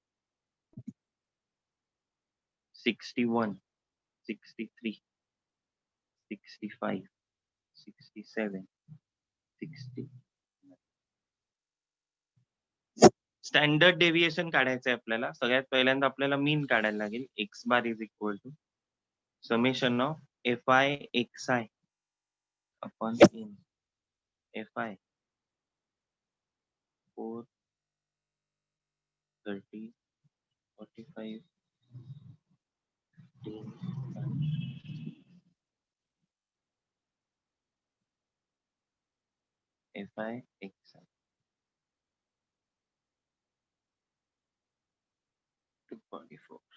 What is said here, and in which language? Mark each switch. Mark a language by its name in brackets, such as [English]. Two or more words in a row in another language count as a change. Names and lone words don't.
[Marathi] 61, 63, 65, 67, 60. [English] standard deviation [Marathi] काढायचं आहे आपल्याला. सगळ्यात पहिल्यांदा आपल्याला मीन काढायला लागेल. [English] x bar is equal to summation of fi xi upon n fi 4, 30, 45, 15, fi xi 244.